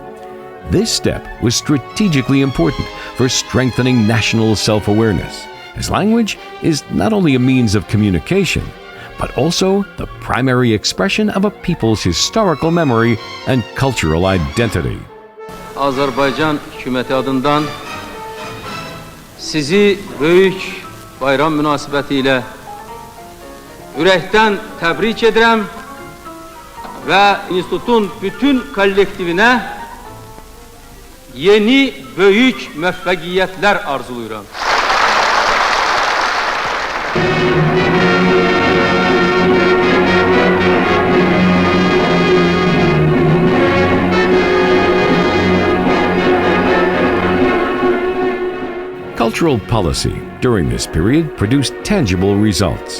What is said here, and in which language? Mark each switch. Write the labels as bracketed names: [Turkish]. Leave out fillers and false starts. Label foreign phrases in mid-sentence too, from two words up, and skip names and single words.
[English] This step was strategically important for strengthening national self-awareness, as language is not only a means of communication, but also the primary expression of a people's historical memory and cultural identity. [Azerbaijani] Azerbaycan hükümeti adından sizi büyük bayram münasibətilə ürəkdən təbrik edirəm və institutun bütün kollektivinə yeni böyük müvəffəqiyyətlər arzuluyuram. [English] Cultural policy during this period produced tangible results.